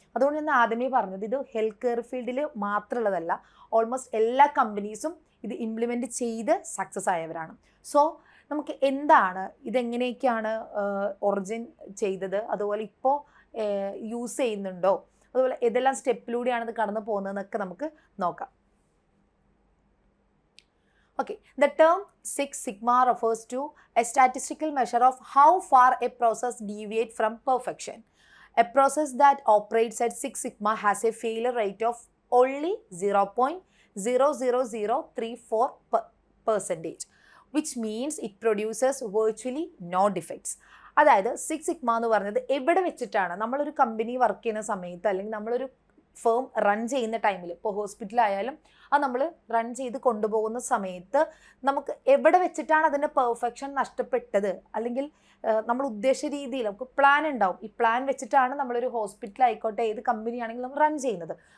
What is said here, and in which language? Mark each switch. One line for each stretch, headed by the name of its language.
Malayalam: അതുകൊണ്ട് ഞാൻ ആദ്യമേ പറഞ്ഞത് ഇത് ഹെൽത്ത് കെയർ ഫീൽഡിൽ മാത്രമുള്ളതല്ല, ഓൾമോസ്റ്റ് എല്ലാ കമ്പനീസും ഇത് ഇംപ്ലിമെൻറ്റ് ചെയ്ത് സക്സസ് ആയവരാണ്. സോ നമുക്ക് എന്താണ് ഇതെങ്ങനെയൊക്കെയാണ് ഒറിജിൻ ചെയ്തത്, അതുപോലെ ഇപ്പോൾ യൂസ് ചെയ്യുന്നുണ്ടോ, അതുപോലെ ഏതെല്ലാം സ്റ്റെപ്പിലൂടെയാണ് ഇത് കടന്നു പോകുന്നതെന്നൊക്കെ നമുക്ക് നോക്കാം.
English: Okay, the term 6 sigma refers to a statistical measure of how far a process deviates from perfection. A process that operates at 6 sigma has a failure rate of only 0.00034%, which means it produces virtually no defects.
Malayalam: അതായത് 6 sigma എന്ന് പറഞ്ഞത് എവിടെ വെച്ചിട്ടാണ് നമ്മളൊരു company work ചെയ്യുന്ന സമയത്ത്, അല്ലെങ്കിൽ നമ്മളൊരു ഫേം റൺ ചെയ്യുന്ന ടൈമിൽ, ഇപ്പോൾ ഹോസ്പിറ്റലായാലും അത് നമ്മൾ റൺ ചെയ്ത് കൊണ്ടുപോകുന്ന സമയത്ത് നമുക്ക് എവിടെ വെച്ചിട്ടാണ് അതിൻ്റെ പെർഫെക്ഷൻ നഷ്ടപ്പെട്ടത്, അല്ലെങ്കിൽ നമ്മൾ ഉദ്ദേശിച്ച രീതിയിൽ നമുക്ക് പ്ലാൻ ഉണ്ടാവും, ഈ പ്ലാൻ വെച്ചിട്ടാണ് നമ്മളൊരു ഹോസ്പിറ്റലായിക്കോട്ടെ ഏത് കമ്പനിയാണെങ്കിലും നമ്മൾ റൺ ചെയ്യുന്നത്.